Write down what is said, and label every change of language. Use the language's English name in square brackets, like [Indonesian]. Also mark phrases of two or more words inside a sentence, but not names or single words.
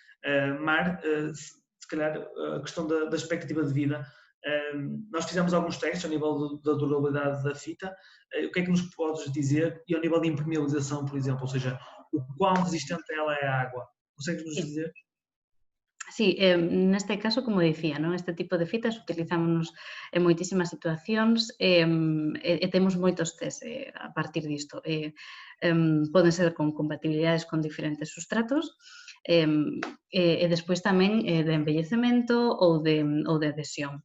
[Portuguese] Se calhar a questão da expectativa de vida, nós fizemos alguns testes ao nível da durabilidade da fita. O que é que nos podes dizer? E ao nível de impermeabilização, por exemplo, ou seja, o quão resistente ela é à água? Consegues nos dizer? [Galician] Sí, neste caso, como dicía, non? Este tipo de fitas utilizámonos en moitísimas situacións e temos moitos test a partir disto. Poden ser con compatibilidades con diferentes substratos e despois tamén de embellecemento ou de adhesión.